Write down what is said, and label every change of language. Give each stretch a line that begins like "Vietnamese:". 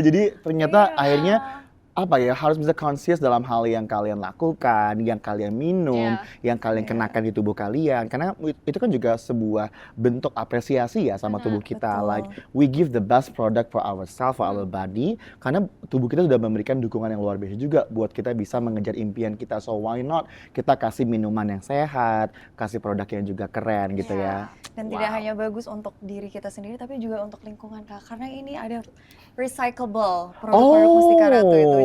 Indonesian: Jadi ternyata akhirnya apa ya, harus bisa conscious dalam hal yang kalian lakukan, yang kalian minum, yang kalian kenakan di tubuh kalian. Karena itu kan juga sebuah bentuk apresiasi ya sama tubuh kita. Betul.
English: Like we give the best product for ourselves, for our body.
Indonesian: Karena tubuh kita sudah memberikan dukungan yang luar biasa juga buat kita bisa mengejar impian kita.
English: So why not
Indonesian: kita kasih minuman yang sehat, kasih produk yang juga keren gitu ya. Dan tidak hanya bagus untuk diri kita sendiri, tapi juga untuk lingkungan Kak. Karena ini ada recyclable produk-produk Mustika Ratu itu.